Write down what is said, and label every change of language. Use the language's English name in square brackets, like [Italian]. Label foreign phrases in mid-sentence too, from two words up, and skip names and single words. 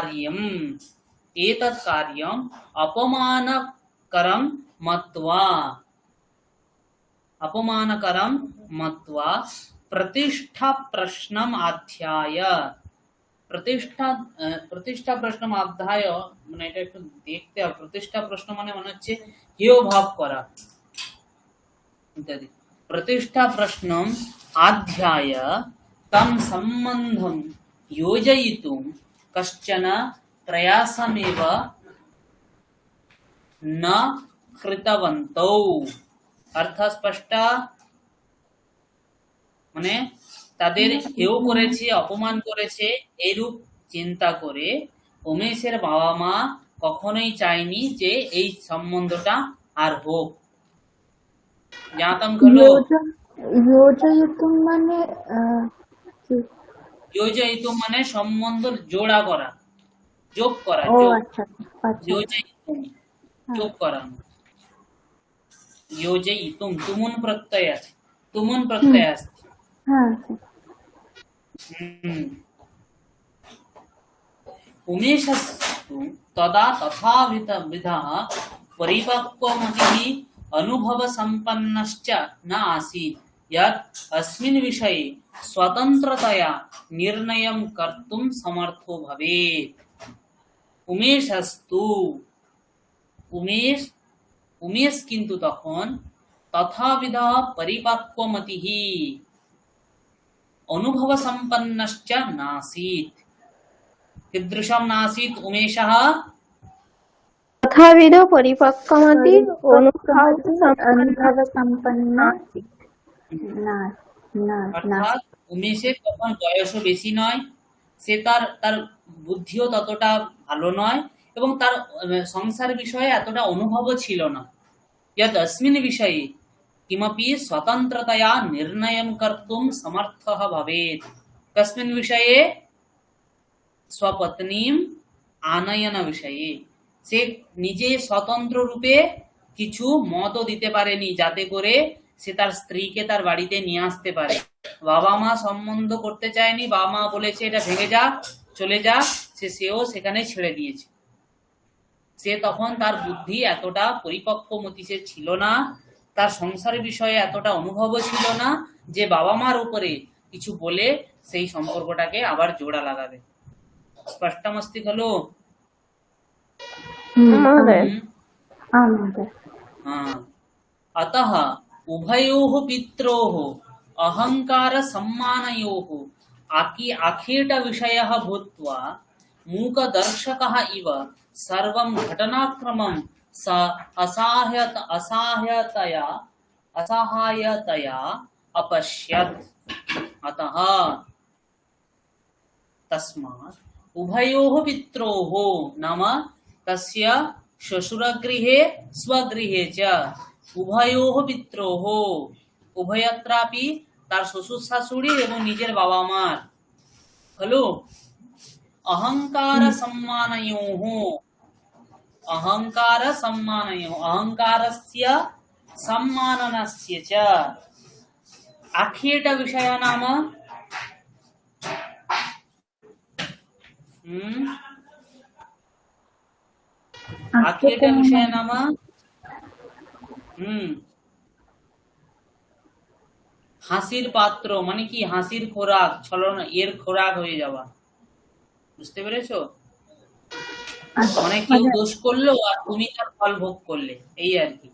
[Sanskrit] कार्यम् अपमानकरं मत्वा प्रतिष्ठा प्रश्नम् अध्याय प्रतिष्ठा प्रश्नम अध्याय [Bangla] মানে এটা একটু দেখতে হবে। প্রতিষ্ঠা প্রশ্ন মানে মনে হচ্ছে হেয় ভাব করা ইত্যাদি। [Sanskrit] प्रतिष्ठा प्रश्नम अध्याय तं सम्बन्धं योजयितुं कश्चन प्रयासमेव न कृतवन्तौ। अर्थ स्पष्ट [Bangla] মানে তাদের হেয় করেছে অপমান করেছে এইরূপ চিন্তা করে উমেশের বাবা মা কখনোই চায়নি যে এই সম্বন্ধটা আর হোক। [Sanskrit] ज्ञातम खलु? [Bangla] योजयितुं মানে योजयितुं মানে সম্বন্ধ জোড়া করা, যোগ করা। ও আচ্ছা আচ্ছা योजयितुं যোগ করা। योजयितुं তুমুন প্রত্যয় আছে, তুমুন প্রত্যয় আছে। হ্যাঁ [Sanskrit] उमेशस्तु तदा तथाविधः परिपक्वमतिः अनुभवसम्पन्नश्च न आसीत् यत् अस्मिन् विषये स्वतन्त्रतया निर्णयं कर्तुं समर्थो भवेत्। उमेशस्तु उमेश किन्तु तखन तथाविधः परिपक्वमतिः अनुभवसम्पन्नश्च नासीत्। कीदृशं नासीत् उमेशः? तथाविध परिपक्वमति অনুভব সম্পন্ন না [Bangla] অর্থাৎ উমেশের তখন বয়সও বেশি নয়, সে তার বুদ্ধিও ততটা ভালো নয় এবং তার সংসার বিষয়ে এতটা অনুভবও ছিল না। [Sanskrit] यद् अस्मिन् विषये किमपि स्वतन्त्रतया निर्णयं कर्तुं समर्थः भवेत्। कस्मिन् विषये? स्वपत्नीम् आनयन विषये। [Bangla] সে নিজে স্বতন্ত্র রূপে কিছু মতও দিতে পারেনি যাতে করে সে তার স্ত্রীকে তার বাড়িতে নিয়ে আসতে পারে। বাবা মা সম্বন্ধ করতে চায়নি, বাবা মা বলেছে এটা ভেঙে যা, চলে যা, সেও সেখানে ছেড়ে দিয়েছে। সে তখন তার বুদ্ধি এতটা পরিপক্বমতি সে ছিল না, তার সংসারের বিষয়ে এতটা অনুভবও ছিল না যে বাবা মার উপরে কিছু বলে সেই সম্পর্কটাকে আবার জোড়া লাগাবে। [Sanskrit] स्पष्टमस्ति खलु? अतः उभयोः पित्रोः अहंकार सम्मानयोः आखेट विषयः भूत्वा मूकदर्शकः इव सर्वं घटनाक्रमं स असहायतया अपश्यत्। अतः तस्मात् उभयोः पित्रोः नाम तस्य শ্বশুরগৃহে स्वगृहे च उभयोः पित्रोः उभयत्रापि [Bangla] তার শ্বশুর শাশুড়ি এবং নিজের বাবা মার হলো [Sanskrit] अहंकार सम्मानयोः अहंकारस्य सम्माननस्य च आखेट विषय नाम आखेट विषय नाम [Bangla] হাসির পাত্র মানে কি হাসির খোরাক ছলনা এর খোরাক হয়ে যাওয়া বুঝতে পেরেছো মানে কেউ দোষ করলো আর তুমি তার ফল ভোগ করলে এই আর কি